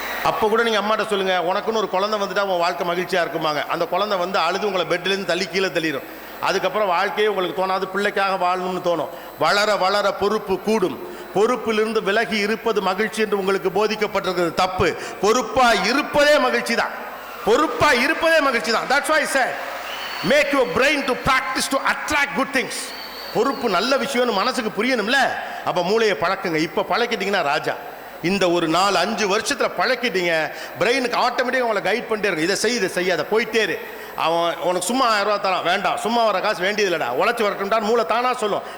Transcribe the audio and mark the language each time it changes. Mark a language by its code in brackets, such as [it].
[ta] அப்போ கூட நீங்கள் அம்மாட்ட சொல்லுங்கள், உனக்குன்னு ஒரு குழந்தை வந்துட்டா உன் வாழ்க்கை மகிழ்ச்சியாக இருக்குமாங்க. அந்த குழந்தை வந்து அழுது உங்களை பெட்லேருந்து தள்ளி கீழே தள்ளிடும். அதுக்கப்புறம் வாழ்க்கையே உங்களுக்கு தோணாது, பிள்ளைக்காக வாழணும்னு தோணும். வளர வளர பொறுப்பு கூடும். பொறுப்பிலிருந்து விலகி இருப்பது மகிழ்ச்சி என்று உங்களுக்கு போதிக்கப்பட்டிருக்கிறது தப்பு. பொறுப்பாக இருப்பதே மகிழ்ச்சி தான். பொறுப்பாக இருப்பதே மகிழ்ச்சி தான். [en] That's why I said make your brain to practice to attract good things. [ta] பொறுப்பு நல்ல விஷயம்னு மனசுக்கு புரியணும்ல, அப்போ மூளையை பழக்குங்க. இப்போ பழக்கிட்டீங்கன்னா ராஜா. இந்த ஒரு 4-5 வருஷத்தில் பழக்கிட்டீங்க, பிரெயினுக்கு ஆட்டோமேட்டிக்காக உங்களை கைட் பண்ணிட்டே இருக்கும். இதை செய், இதை செய்யாத, போயிட்டே இரு. அவன் உனக்கு சும்மா 1000 ரூபா தரான், வேண்டாம், சும்மா வர காசு வேண்டியதில்லடா, உழைச்சி வரட்டும்டான்னு மூளை தானா சொல்லும்.